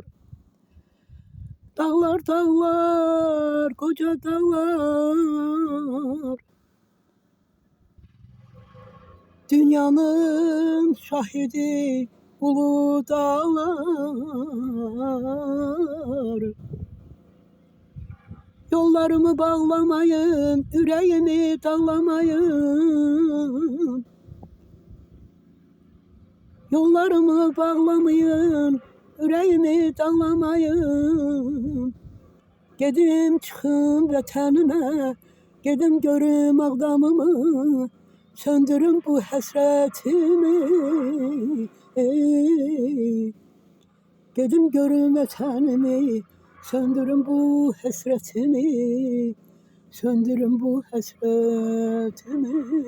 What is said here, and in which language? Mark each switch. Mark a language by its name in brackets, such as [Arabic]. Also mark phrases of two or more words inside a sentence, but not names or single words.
[Turkish] Dağlar, dağlar, koca dağlar, dünyanın şahidi ulu dağlar. Yollarımı bağlamayın, yüreğimi dağlamayın. Yollarımı bağlamayın, yüreğimi dağlamayın. [Azerbaijani] Gedim çıxım vətənimə, gedim görüm Ağdamımı, söndürün bu həsrətimi. Gedim görüm vətənimi, söndürün bu həsrətimi, söndürün bu həsrətimi.